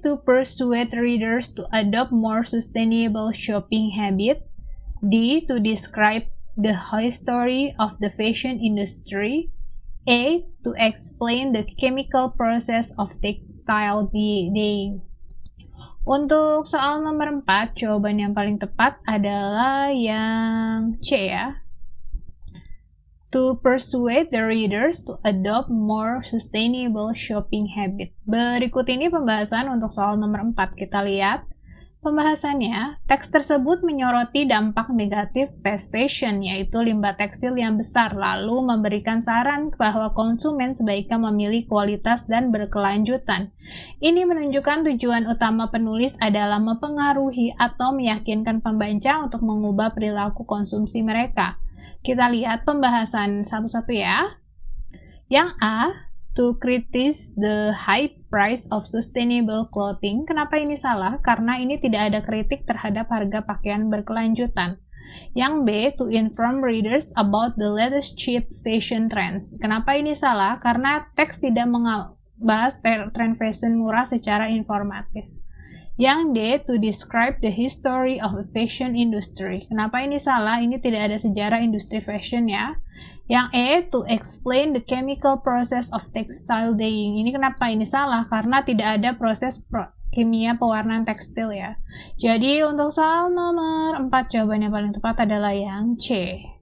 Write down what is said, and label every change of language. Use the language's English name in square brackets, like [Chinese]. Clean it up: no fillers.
[English] To persuade readers to adopt more sustainable shopping habits. D. To describe the history of the fashion industry. A. To explain the chemical process of textile dyeing. [Indonesian] Untuk soal nomor 4, jawaban yang paling tepat adalah yang C ya. [English] To persuade the readers to adopt more sustainable shopping habit. [Indonesian] Berikut ini pembahasan untuk soal nomor 4. Kita lihat pembahasannya. Teks tersebut menyoroti dampak negatif fast fashion, yaitu limbah tekstil yang besar, lalu memberikan saran bahwa konsumen sebaiknya memilih kualitas dan berkelanjutan. Ini menunjukkan tujuan utama penulis adalah mempengaruhi atau meyakinkan pembaca untuk mengubah perilaku konsumsi mereka. Kita lihat pembahasan satu-satu ya. Yang A, [English] to criticize the high price of sustainable clothing. [Indonesian] Kenapa ini salah? Karena ini tidak ada kritik terhadap harga pakaian berkelanjutan. Yang B, [English] to inform readers about the latest cheap fashion trends. [Indonesian] Kenapa ini salah? Karena teks tidak membahas tren fashion murah secara informatif. Yang D, [English] to describe the history of the fashion industry. [Indonesian] Kenapa ini salah? Ini tidak ada sejarah industri fashion ya. Yang E, [English] to explain the chemical process of textile dyeing. [Indonesian] Ini kenapa ini salah? Karena tidak ada proses kimia pewarnaan tekstil ya. Jadi untuk soal nomor 4, jawaban yang paling tepat adalah yang C.